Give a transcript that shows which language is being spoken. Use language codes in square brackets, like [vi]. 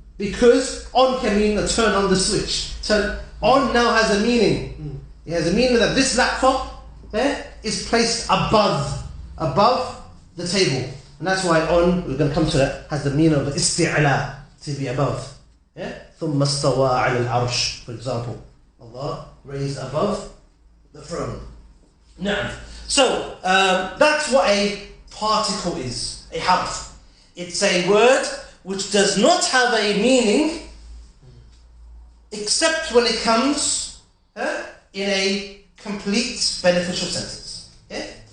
[en] Because on can mean a turn on the switch. So on now has a meaning. It has a meaning that this laptop is placed above the table. And that's why on, we're going to come to that, has the meaning of isti'la, to be above. Yeah? [ar] ثُمَّ اسْتَوَىٰ عَلَى الْعَرْشِ, for example. [en] Allah raised above the throne. Now, so that's what a particle is, a harf. It's a word which does not have a meaning except when it comes in a complete beneficial sentence. Yeah?